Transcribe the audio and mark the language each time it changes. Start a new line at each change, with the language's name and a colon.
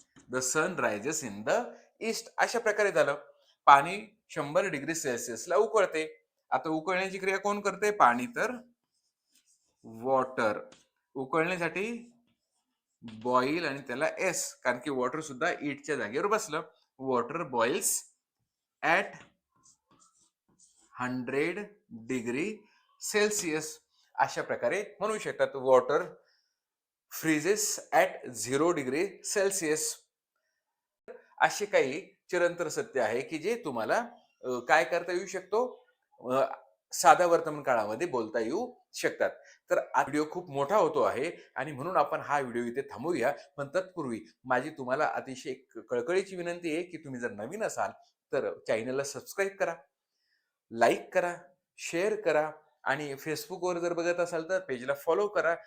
English: The sun rises in the east.
Marathi: अशा प्रकारे झालं. पाणी 100 डिग्री सेल्सिअसला उकळते. आता उकळण्याची क्रिया कोण करते? पाणी. तर वॉटर. उकळण्यासाठी बॉईल आणि त्याला एस, कारण की वॉटर सुद्धा ईटच्या जागेवर बसलं.
English: Water boils at 100 degree Celsius.
Marathi: अशा प्रकारे म्हणू शकतात.
English: Water freezes at 0 degree Celsius.
Marathi: असे काही चिरंतर सत्य आहे की जे तुम्हाला काय करता येऊ शकतो, अ, साध्या वर्तमान काळामध्ये बोलता येऊ शकतात. तर हा व्हिडिओ खूप मोठा होतो आहे आणि म्हणून आपण हा व्हिडिओ इथे थांबवूया. पण तत्पूर्वी माझी तुम्हाला अतिशय कळकळीची विनंती आहे की तुम्ही जर नवीन असाल तर चॅनलला सबस्क्राईब करा, लाईक करा, शेअर करा आणि फेसबुकवर जर बघत असाल तर पेजला फॉलो करा.